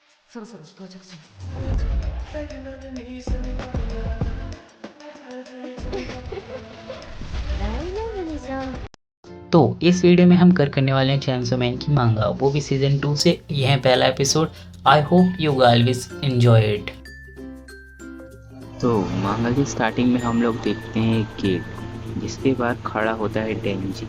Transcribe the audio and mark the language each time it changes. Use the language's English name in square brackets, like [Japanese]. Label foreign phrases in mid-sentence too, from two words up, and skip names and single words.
[Japanese] そろそろ到着します。大丈夫でしょう。 [Hindi] तो इस वीडियो में हम करने वाले हैं चैंसो मैन की मांगा, वो भी सीजन 2 से। यह है पहला एपिसोड। [English] I hope you guys enjoy it. [Hindi] तो मांगा की स्टार्टिंग में हम लोग देखते हैं एक गेट, जिसके बाहर खड़ा होता है डेंजी।